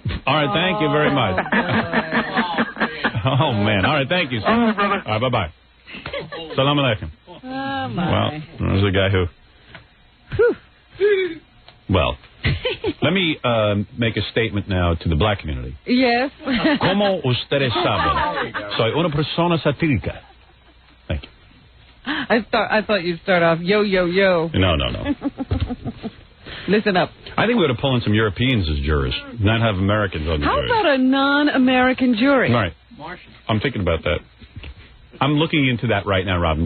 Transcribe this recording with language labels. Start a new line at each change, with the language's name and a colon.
English: All right, thank you very much. Oh, man. All right, thank you, sir. All right, brother. All right, bye-bye. Salam alaikum. Oh, my. Well, there's a guy who... Well, let me make a statement now to the black community. Yes.
Spanish: Como ustedes saben, soy una persona satírica.
English: Thank you. I thought you'd start off, yo, yo, yo. No. Listen up. I think we ought to pull in some Europeans as jurors, not have Americans on the jury. How about a non-American jury? All right. I'm thinking about that. I'm looking into that right now, Robin.